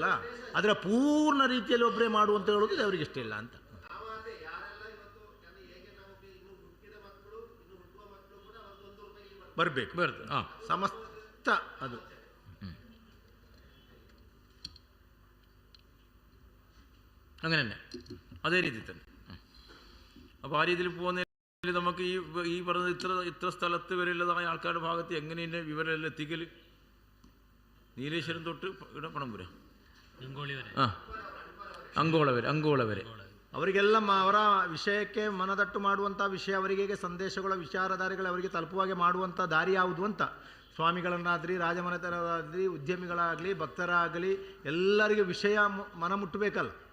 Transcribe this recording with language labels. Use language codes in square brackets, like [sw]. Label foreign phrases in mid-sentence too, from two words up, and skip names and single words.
[kn] ಅದರ ಪೂರ್ಣ ರೀತಿಯಲ್ಲಿ ಒಬ್ಬರೇ ಮಾಡುವಂತ ಹೇಳೋದು ಅವರಿಗೆ ಇಷ್ಟ ಇಲ್ಲ ಅಂತ. ಬರಬೇಕು ಸಮಸ್ತ ಅದು [ml] അങ്ങനെ തന്നെ അതേ രീതിയിൽ തന്നെ. അപ്പോൾ ആ രീതിയിൽ പോകുന്നതിൽ നമുക്ക് ഈ പറഞ്ഞ ഇത്ര സ്ഥലത്ത് വരെയുള്ളതായ ആൾക്കാരുടെ ഭാഗത്ത് എങ്ങനെ ഇതിൻ്റെ വിവരമെല്ലാം എത്തിക്കൽ? നീലേശ്വരം തൊട്ട് ഇവിടെ പണമ്പുര ಅಂಗೋಳ ವರೆ [kn] ಅವರಿಗೆಲ್ಲ ಅವರ ವಿಷಯಕ್ಕೆ ಮನದಟ್ಟು ಮಾಡುವಂಥ ವಿಷಯ, ಅವರಿಗೆ ಸಂದೇಶಗಳ ವಿಚಾರಧಾರೆಗಳು ಅವರಿಗೆ ತಲುಪುವಾಗೆ ಮಾಡುವಂಥ ದಾರಿ ಯಾವುದು ಅಂತ ಸ್ವಾಮಿಗಳನ್ನಾಗಲಿ ರಾಜಮನೆತನರಾಗಲಿ ಉದ್ಯಮಿಗಳಾಗಲಿ ಭಕ್ತರಾಗಲಿ ಎಲ್ಲರಿಗೆ ವಿಷಯ ಮನ ಮುಟ್ಟಬೇಕಲ್ಲ.